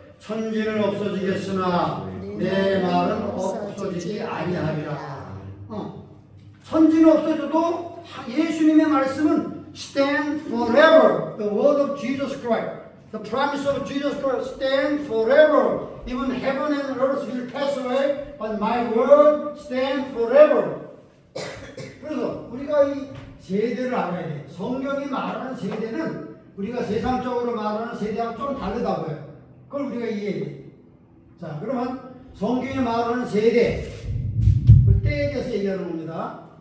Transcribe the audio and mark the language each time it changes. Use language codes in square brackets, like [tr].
[ko] 천지는 없어지겠으나 내 말은 없어지지 아니하리라. 천지는 없어져도 예수님의 말씀은 [en] stand forever. The word of Jesus Christ. The promise of Jesus Christ stand forever. Even heaven and earth will pass away, but my word stand forever. [ko] 그래서 우리가 이 세대를 알아야 돼. 성경이 말하는 세대는 우리가 세상적으로 말하는 세대하고 좀 다르다고요. 그걸 우리가 이해해야 돼. 자, 그러면 성경이 말하는 세대, 그 때에 대해서 얘기하는 겁니다.